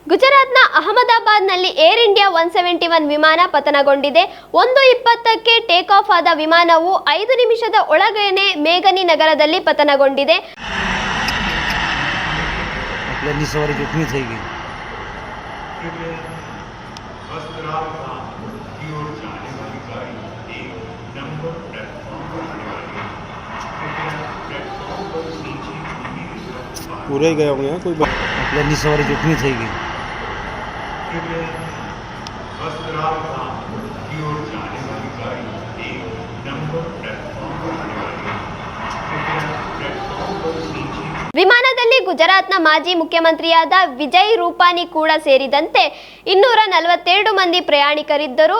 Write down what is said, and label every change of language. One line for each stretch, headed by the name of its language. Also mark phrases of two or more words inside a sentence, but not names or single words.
Kannada: ಗುಜರಾತ್ನ ಅಹಮದಾಬಾದ್ನಲ್ಲಿ ಏರ್ ಇಂಡಿಯಾ 171 ವಿಮಾನ ಪತನಗೊಂಡಿದೆ. 1:20ಕ್ಕೆ
English: take off
Kannada: ಆದ ವಿಮಾನವು 5 ನಿಮಿಷದ ಒಳಗೇನೆ ಮೇಘನಿ ನಗರದಲ್ಲಿ ಪತನಗೊಂಡಿದೆ.
Hindi: पूरे ही गए होंगे कोई अपनी सवारी जुटनी चाहिए।
Kannada: ವಿಮಾನದಲ್ಲಿ ಗುಜರಾತ್ನ ಮಾಜಿ ಮುಖ್ಯಮಂತ್ರಿಯಾದ ವಿಜಯ್ ರೂಪಾನಿ ಕೂಡ ಸೇರಿದಂತೆ 242 ಮಂದಿ ಪ್ರಯಾಣಿಕರಿದ್ದರು.